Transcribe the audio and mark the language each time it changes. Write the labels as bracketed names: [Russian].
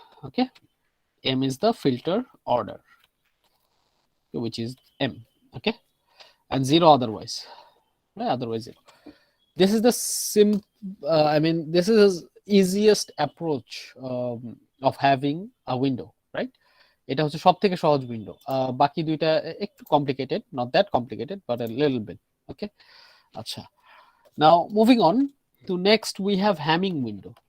[English] Okay, M is the filter order, which is M. Okay, and 0 otherwise, right? Otherwise 0. This is the I mean, this is easiest approach of having a window, right? [Bangla] এটা হচ্ছে সব থেকে সহজ window. বাকি দুইটা একটু complicated, [English] Not that complicated, but a little bit. Okay, আচ্ছা, now moving on to next, we have Hamming window.